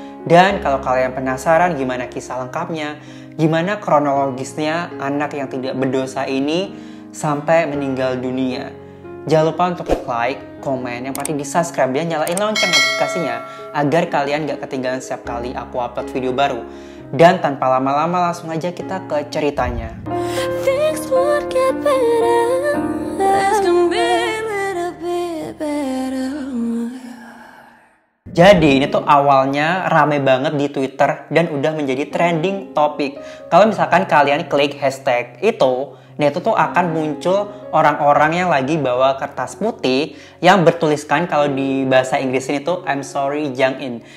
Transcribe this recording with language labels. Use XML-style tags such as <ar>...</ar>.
<id>Dan kalau kalian penasaran gimana kisah lengkapnya, gimana kronologisnya anak yang tidak berdosa ini sampai meninggal dunia, jangan lupa untuk like, komen, yang pasti di subscribe dan nyalain lonceng notifikasinya agar kalian gak ketinggalan setiap kali aku upload video baru. Dan tanpa lama-lama langsung aja kita ke ceritanya.</id> <en>Things would get better. Things can be a little bit better.</en> <id>Jadi ini tuh awalnya rame banget di Twitter dan udah menjadi trending topik. Kalau misalkan kalian klik hashtag itu, nah itu tuh akan muncul orang-orang yang lagi bawa kertas putih yang bertuliskan, kalau di bahasa Inggris ini tuh</id> <en>I'm sorry</en> <id>Jang In.</id>